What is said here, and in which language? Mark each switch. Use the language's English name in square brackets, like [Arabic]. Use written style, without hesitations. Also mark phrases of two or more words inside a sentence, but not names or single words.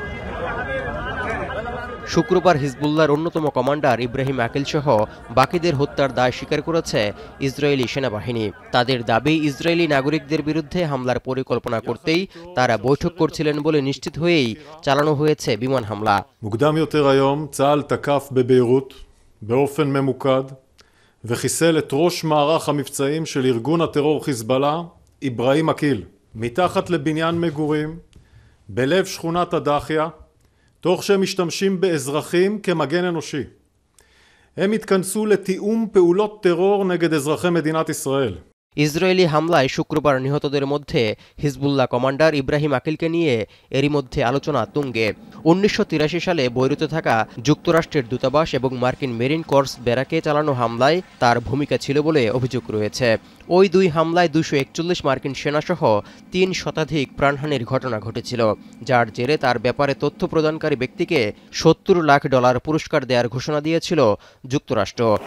[Bangla] শুক্রবার হিজবুল্লাহর অন্যতম কমান্ডার ইব্রাহিম আকিল সহ বাকিদের হত্যার দায় স্বীকার করেছে ইসরায়েলি সেনাবাহিনী। তাদের দাবি, ইসরায়েলি নাগরিকদের বিরুদ্ধে হামলার পরিকল্পনা করতেই তারা বৈঠক করছিলেন বলে নিশ্চিত হয়েই চালানো হয়েছে বিমান হামলা। [Hebrew] מוקדם יותר היום צה"ל תקף בביירות באופן ממוקד וחיסל את ראש מערך המבצעים של ארגון הטרור חיזבאללה, איברהים אקיל, מתחת לבניין מגורים בלב שכונת הדחיה, תוך שהם משתמשים באזרחים כמגן אנושי. הם התכנסו לתיאום פעולות טרור נגד אזרחי מדינת ישראל. [Bangla] ইসরায়েলি হামলায় শুক্রবার নিহতদের মধ্যে হিজবুল্লাহ কমান্ডার ইব্রাহিম আকিলকে নিয়ে এরই মধ্যে আলোচনা তুঙ্গে। 1983 সালে বৈরুতে থাকা যুক্তরাষ্ট্রের দূতাবাস এবং মার্কিন মেরিন কর্পস ব্যারাকে চালানো হামলায় তার ভূমিকা ছিল বলে অভিযোগ রয়েছে। ওই দুই হামলায় 241 মার্কিন সেনাসহ 3 শতাধিক প্রাণহানির ঘটনা ঘটেছিল, যার জেরে তার ব্যাপারে তথ্য প্রদানকারী ব্যক্তিকে $70 লাখ পুরস্কার দেওয়ার ঘোষণা দিয়েছিল যুক্তরাষ্ট্র।